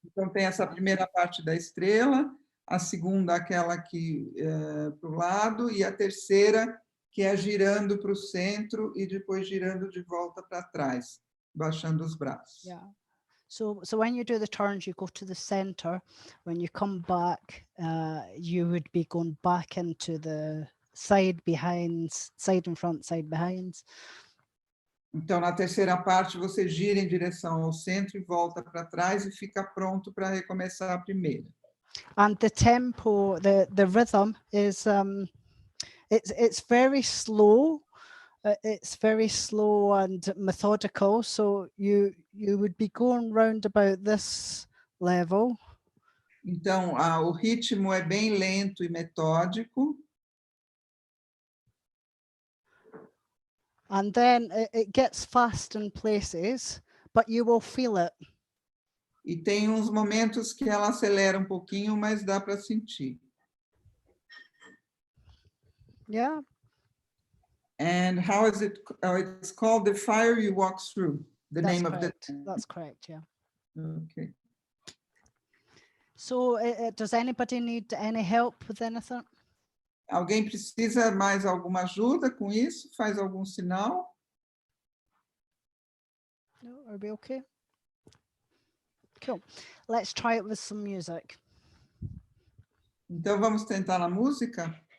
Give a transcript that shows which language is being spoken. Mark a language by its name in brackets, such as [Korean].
[Portuguese] Então, tem essa primeira parte da estrela, a segunda, aquela aqui para o lado, e a terceira, que é girando para o centro e depois girando de volta para trás, baixando os braços. [English] Yeah. So when you do the turns, you go to the center. When you come back, you would be going back into the side behind, side in front, side behind. [Portuguese] Então, na terceira parte, você gira em direção ao centro e volta para trás e fica pronto para recomeçar a primeira. [English] And the tempo, the rhythm is it's very slow. It's very slow and methodical. So you would be going round about this level. [Portuguese] Então, o ritmo é bem lento e metódico. [English] And then it gets fast in places, but you will feel it. [Portuguese] E tem uns momentos que ela acelera um pouquinho, mas dá para sentir. [English] Yeah. And how is it? It's called The Fire You Walk Through. The That's name correct. of the. That's correct. Yeah. Okay. So, does anybody need any help with anything? [Portuguese] Alguém precisa mais alguma ajuda com isso? Faz algum sinal? [English] No, are we okay? Cool. Let's try it with some music. [Portuguese] Então vamos tentar a música?